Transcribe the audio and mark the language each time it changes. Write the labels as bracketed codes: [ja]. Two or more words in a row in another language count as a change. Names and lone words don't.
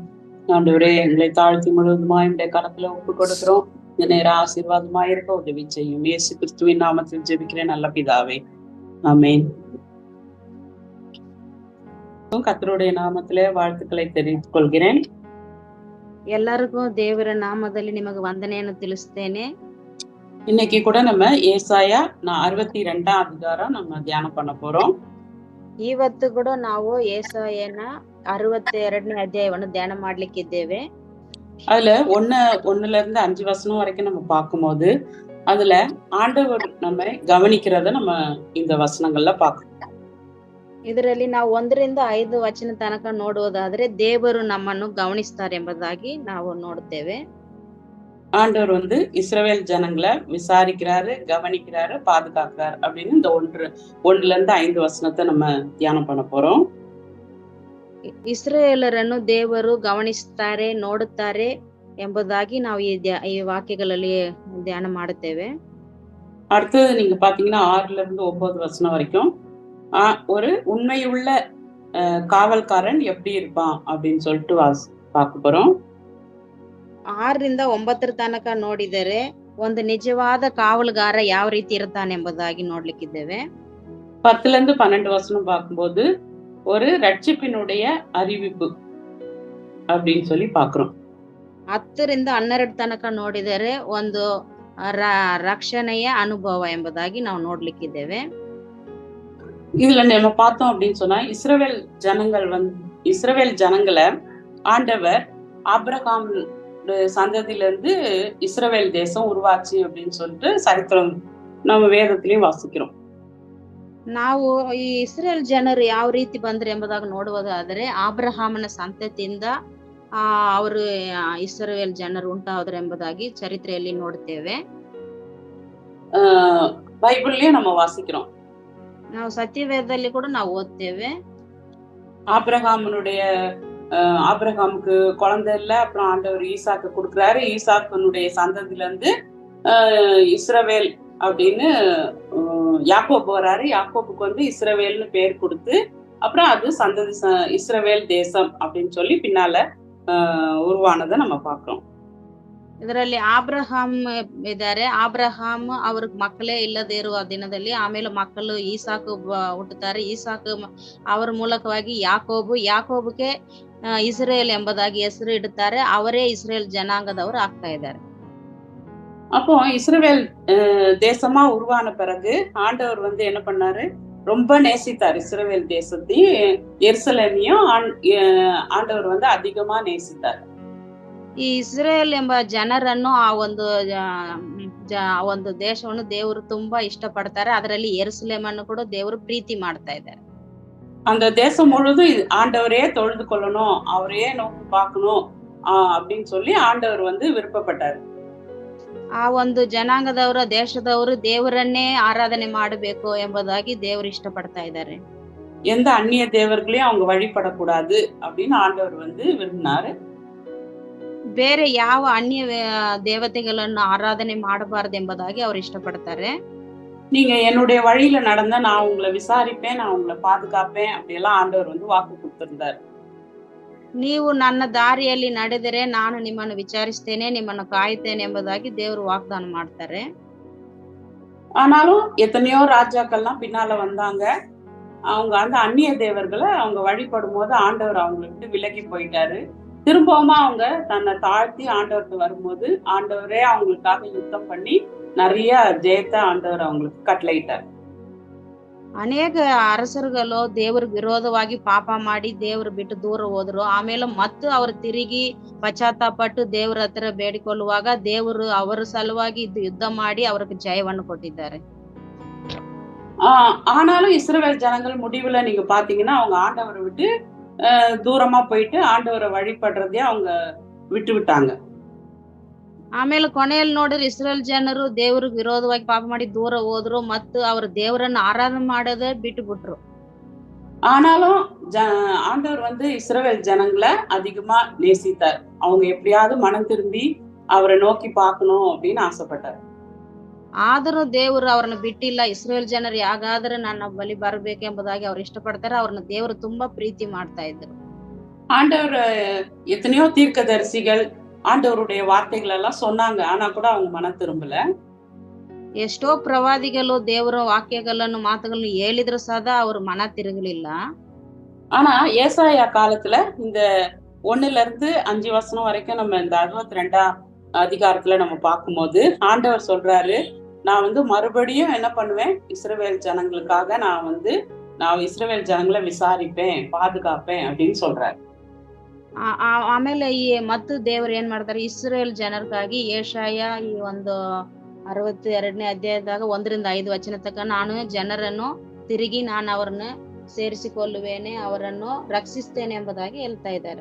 [ta] ஆண்டவரே எங்களை தாழ்த்தி முழுவதுமா என்னுடைய கரத்துல ஒப்பு கொடுக்கிறோம். இந்த நேரம் ஆசீர்வாதமா இருக்க உதவி செய்யும். இயேசு கிறிஸ்துவின் நாமத்தில் ஜெபிக்கிறேன் நல்ல பிதாவே, ஆமென். கர்த்தருடைய நாமத்திலே வாழ்த்துக்களை தெரிவித்துக் கொள்கிறேன். [kn] ಎಲ್ಲರಿಗೂ ದೇವರ ನಾಮದಲ್ಲಿ ನಿಮಗೆ ವಂದನೆಯನ್ನು ತಿಳಿಸ್ತೇನೆ. [ta] இன்னைக்கு கூட நம்ம ஏசாயா 62 அதிகாரம் நம்ம தியானம் பண்ண போறோம். [kn] ಇವತ್ತು ಕೂಡ ನಾವು ಏಸಾಯನ 62ನೇ ಅಧ್ಯಾಯವನ್ನು ಧ್ಯಾನ ಮಾಡ್ಲಿಕ್ಕಿದ್ದೇವೆ. [ta] அதுல 1ல இருந்து 5 வசனம் வரைக்கும் நம்ம பார்க்கும்போது அதுல ஆண்டவர் நம்ம கவனிக்கிறத நம்ம இந்த வசனங்கள்ல பார்க்கணும். [kn] ಇದರಲ್ಲಿ ನಾವು 1ರಿಂದ 5 ವಚನ ತನಕ ನೋಡುವುದಾದ್ರೆ ದೇವರು ನಮ್ಮನ್ನು ಗಮನಿಸ್ತಾರೆ ಎಂಬುದಾಗಿ ನಾವು ನೋಡುತ್ತೇವೆ. [ta] ஆண்டவர் வந்து இஸ்ரவேல் ஜனங்களை விசாரிக்கிறாரு, கவனிக்கிறாரு, பாதுகாக்கிறாரு அப்படின்னு இந்த 1ல இருந்து 5 வசனத்தை நம்ம தியானம் பண்ண போறோம். [kn] ಇಸ್ರಾಯೇಲರನ್ನು ದೇವರು ಗಮನಿಸುತ್ತಾರೆ, ನೋಡುತ್ತಾರೆ ಎಂಬುದಾಗಿ ನಾವು ಈ ವಾಕ್ಯಗಳಲ್ಲಿ ಧ್ಯಾನ ಮಾಡುತ್ತೇವೆ. [ta] அடுத்தது நீங்க பாத்தீங்கன்னா 6ல இருந்து 9 வசனம் வரைக்கும் ஒரு உண்மையுள்ள காவல்காரன் எப்படி இருப்பான் அப்படின்னு சொல்லிட்டு பார்க்க போறோம். [kn] 6ರಿಂದ 9 ತನಕ ನೋಡಿದರೆ ಒಂದು ನಿಜವಾದ ಕಾವಲುಗಾರ ಯಾವ ರೀತಿ ಇರ್ತಾನೆ ಎಂಬುದಾಗಿ ನೋಡ್ಲಿಕ್ಕಿದ್ದೇವೆ. [ta] 10ல இருந்து 12 வசனம் பார்க்கும்போது ஒரு ரட்சிப்பினுடைய அறிவிப்பு அப்படின்னு சொல்லி பாக்குறோம். [kn] 10ರಿಂದ 12 ತನಕ ನೋಡಿದರೆ ಒಂದು ರಕ್ಷಣೆಯ ಅನುಭವ ಎಂಬುದಾಗಿ ನಾವು ನೋಡ್ಲಿಕ್ಕಿದ್ದೇವೆ. [ta] இதுல நம்ம பார்த்தோம் அப்படின்னு சொன்னா இஸ்ரவேல் ஜனங்களை ஆண்டவர் ஆபிரகாம் சந்ததியில இருந்து இஸ்ரவேல் தேசம் உருவாச்சு அப்படின்னு சொல்லிட்டு சரித்திரம் நம்ம வேதத்திலையும் வாசிக்கிறோம். [kn] ನಾವು ಈ ಇಸ್ರೇಲ್ ಜನರು ಯಾವ ರೀತಿ ಬಂದ್ರೆ ಎಂಬುದಾಗಿ ನೋಡುವುದಾದರೆ ಆಬ್ರಹಾಮನ ಸಂತತಿಯಿಂದ ಅವರು ಇಸ್ರೇಲ್ ಜನರು ಉಂಟಾದ್ರು ಎಂಬುದಾಗಿ ಚರಿತ್ರೆಯಲ್ಲಿ ನೋಡುತ್ತೇವೆ. [ta] பைபிள்லயும் நம்ம வாசிக்கிறோம். [kn] ನಾವು ಸತ್ಯವೇದದಲ್ಲಿ ಕೂಡ ನಾವು ಓದ್ತೇವೆ. [ta] ஆபிரகாமுக்கு குழந்தை இல்ல, அப்புறம் ஆண்டவர் ஈசாக்கு கொடுக்குறாரு. ஈசாக்கனுடைய சந்ததியில இருந்து இஸ்ரவேல் அப்படின்னு யாக்கோபு வராரு. யாக்கோபுக்கு வந்து இஸ்ரவேல்னு பேர் கொடுத்து அப்புறம் அது சந்ததி இஸ்ரவேல் தேசம் அப்படின்னு சொல்லி பின்னால உருவானதை நம்ம பார்க்கிறோம். [kn] ಇದರಲ್ಲಿ ಆಬ್ರಹಾಮ್ ಇದ್ದಾರೆ. ಆಬ್ರಹಾಮ್ ಅವ್ರ ಮಕ್ಕಳೇ ಇಲ್ಲದೆ ಇರುವ ದಿನದಲ್ಲಿ ಆಮೇಲೆ ಮಕ್ಕಳು ಈಸಾಕು ಹುಟ್ಟುತ್ತಾರೆ. ಈಸಾಕು ಅವರ ಮೂಲಕವಾಗಿ ಯಾಕೋಬುಗೆ ಇಸ್ರೇಲ್ ಎಂಬುದಾಗಿ ಹೆಸರು ಇಡುತ್ತಾರೆ. ಅವರೇ ಇಸ್ರೇಲ್ ಜನಾಂಗದವರು ಆಗ್ತಾ ಇದ್ದಾರೆ. [ta] அப்போ இஸ்ரவேல் தேசமா உருவான பிறகு ஆண்டவர் வந்து என்ன பண்ணாரு, ரொம்ப நேசித்தார். இஸ்ரவேல் தேசத்தையும் எருசலேமையும் ஆண்டவர் வந்து அதிகமா நேசித்தார். [kn] ಈ ಇಸ್ರೇಲ್ ಎಂಬ ಜನರನ್ನು ಆ ಒಂದು ದೇಶವನ್ನು ದೇವರು ತುಂಬಾ ಇಷ್ಟಪಡ್ತಾರೆ. ಅದರಲ್ಲಿ ಯೆರೂಸಲೇಮನ್ನು ಕೂಡ ದೇವರು ಪ್ರೀತಿ ಮಾಡ್ತಾ ಇದ್ದಾರೆ. [ta] அந்த தேசம் முழுதும் ஆண்டவரே தொழுது கொள்ளணும், அவரையே நோக்கி பார்க்கணும் அப்படின்னு சொல்லி ஆண்டவர் வந்து விருப்பப்பட்டாரு. [kn] ಆ ಒಂದು ಜನಾಂಗದವರ ದೇಶದವರು ದೇವರನ್ನೇ ಆರಾಧನೆ ಮಾಡಬೇಕು ಎಂಬುದಾಗಿ ದೇವರು ಇಷ್ಟಪಡ್ತಾ ಇದ್ದಾರೆ. [ta] எந்த அந்நிய தேவர்களையும் அவங்க வழிபடக்கூடாது அப்படின்னு ஆண்டவர் வந்து விரும்பினாரு. [kn] ಬೇರೆ ಯಾವ ಅನ್ಯ ದೇವತೆಗಳನ್ನು ಆರಾಧನೆ ಮಾಡಬಾರದು ಎಂಬುದಾಗಿ ಅವರು ಇಷ್ಟಪಡ್ತಾರೆ. [ta] நீங்க என்னுடைய வழியில நடந்தா நான் உங்களை விசாரிப்பேன், நான் உங்களை பாதுகாப்பேன் அப்படியெல்லாம் ஆண்டவர் வந்து வாக்கு கொடுத்திருந்தார். [kn] ನೀವು ನನ್ನ ದಾರಿಯಲ್ಲಿ ನಡೆದರೆ ನಾನು ನಿಮ್ಮನ್ನು ವಿಚಾರಿಸ್ತೇನೆ, ನಿಮ್ಮನ್ನು ಕಾಯುತ್ತೇನೆ ಎಂಬುದಾಗಿ ದೇವರು ವಾಗ್ದಾನ ಮಾಡ್ತಾರೆ. [ta] ஆனாலும் எத்தனையோ ராஜாக்கள்லாம் பின்னால வந்தாங்க. அவங்க அந்த அந்நிய தேவர்களை அவங்க வழிபடும் போது ஆண்டவர் அவங்களை விட்டு விலகி போயிட்டாரு. திரும்பவுமா அவங்க தன்னை தாழ்த்தி ஆண்டவருக்கு வரும்போது ஆண்டவரே அவங்களுக்காக யுத்தம் பண்ணி நிறைய ஜெயத்தை ஆண்டவர் அவங்களுக்கு கட்டளையிட்டார். [kn] ಅನೇಕ ಅರಸರುಗಳು ದೇವ್ರ ವಿರೋಧವಾಗಿ ಪಾಪ ಮಾಡಿ ದೇವ್ರ ಬಿಟ್ಟು ದೂರ ಹೋದ್ರು. ಆಮೇಲೆ ಮತ್ತು ಅವರು ತಿರುಗಿ ಪಶ್ಚಾತ್ತಾಪಟ್ಟು ದೇವ್ರ ಹತ್ರ ಬೇಡಿಕೊಳ್ಳುವಾಗ ದೇವರು ಅವರ ಸಲುವಾಗಿ ಯುದ್ಧ ಮಾಡಿ ಅವ್ರಿಗೆ ಜಯವನ್ನು ಕೊಟ್ಟಿದ್ದಾರೆ. [ta] ஆனாலும் இஸ்ரவேல் ஜனங்கள் முடிவுல நீங்க பாத்தீங்கன்னா அவங்க ஆண்டவரை விட்டு தூரமா போயிட்டு ஆண்டவரை வழிபடுறதே அவங்க விட்டு விட்டாங்க. [kn] ಆಮೇಲೆ ಕೊನೆಯಲ್ಲಿ ನೋಡಿದ್ರೆ ಇಸ್ರೇಲ್ ಜನರು ದೇವ್ರಿಗೆ ವಿರೋಧವಾಗಿ ಪಾಪ ಮಾಡಿ ದೂರ ಹೋದ್ರು ಮತ್ತು ಅವ್ರ ದೇವರನ್ನ ಆರಾಧನೆ ಮಾಡೋದೇ ಬಿಟ್ಟು ಬಿಟ್ರು. [ta] ஆனாலும் ஆண்டவர் வந்து இஸ்ரவேல் ஜனங்களை அதிகமா நேசித்தார். அவங்க எப்படியாவது மனம் திரும்பி அவரை நோக்கி பார்க்கணும் அப்படின்னு ஆசைப்பட்டார். [kn] ಆದರೂ ದೇವರು ಅವ್ರನ್ನ ಬಿಟ್ಟಿಲ್ಲ. ಇಸ್ರೇಲ್ ಜನರು ಯಾಗಾದ್ರೆ ನನ್ನ ಬಳಿ ಬರ್ಬೇಕೆಂಬುದಾಗಿ ಅವ್ರು ಇಷ್ಟಪಡ್ತಾರೆ. ಅವ್ರನ್ನ ದೇವರು ತುಂಬಾ ಪ್ರೀತಿ ಮಾಡ್ತಾ ಇದ್ರು. [ta] ஆண்டவர் எத்தனையோ தீர்க்கதரிசிகள் ஆண்டவருடைய வார்த்தைகள் எல்லாம் சொன்னாங்க. ஆனா கூட அவங்க மனம் திரும்பல. [kn] ಎಷ್ಟೋ ಪ್ರವಾದಿಗಳು ದೇವರ ವಾಕ್ಯಗಳನ್ನು ಮಾತುಗಳನ್ನು ಹೇಳಿದ್ರು ಸದಾ ಅವ್ರ ಮನ ತಿರುಗಲಿಲ್ಲ. [ta] ஆனா ஏசாயா காலத்துல இந்த 1-5 வசனம் வரைக்கும் நம்ம இந்த 62ஆம் அதிகாரத்துல நம்ம பார்க்கும்போது ஆண்டவர் சொல்றாரு, நான் வந்து மறுபடியும் என்ன பண்ணுவேன், இஸ்ரவேல் ஜனங்களுக்காக நான் இஸ்ரவேல் ஜனங்களை விசாரிப்பேன், பாதுகாப்பேன் அப்படின்னு சொல்றாரு. [kn] ಆಮೇಲೆ ಈ ಮತ್ತು ದೇವರು ಏನ್ ಮಾಡ್ತಾರೆ, ಇಸ್ರೇಲ್ ಜನರಿಗಾಗಿ ಏಷಾಯ ಈ ಒಂದು 62ನೇ ಅಧ್ಯಾಯದಾಗ 1-5 ವಚನ ತನಕ ನಾನು ಜನರನ್ನು ತಿರುಗಿ ನಾನು ಅವರನ್ನ ಸೇರಿಸಿಕೊಳ್ಳುವೇನೆ, ಅವರನ್ನು ರಕ್ಷಿಸ್ತೇನೆ ಎಂಬುದಾಗಿ ಹೇಳ್ತಾ ಇದ್ದಾರೆ.